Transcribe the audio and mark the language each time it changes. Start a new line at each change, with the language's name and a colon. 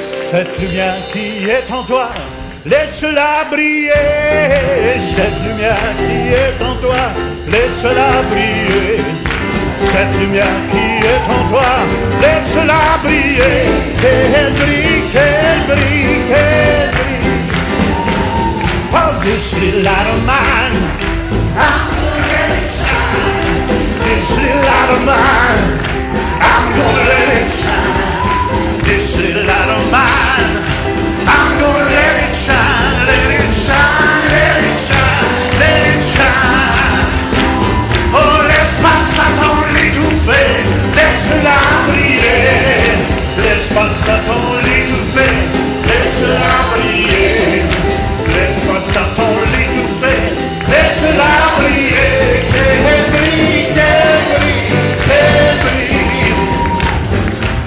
French: Cette lumière qui est en toi, laisse-la briller. Cette lumière qui est en toi, laisse-la briller. Cette lumière qui est en toi, laisse-la briller. Qu'elle brille, qu'elle brille, qu'elle brille.
English: Oh, this little light of mine, I'm gonna let it shine. This little light of mine, I'm gonna let it shine. This little light of mine, I'm gonna let it shine, let it shine, let it shine, let it shine.
French: Oh, laisse pas Satan l'étouffer, laisse-la briller. Laisse pas Satan l'étouffer, laisse-la briller. Laisse pas Satan l'étouffer, laisse-la briller. Qu'elle brille, qu'elle brille, qu'elle brille.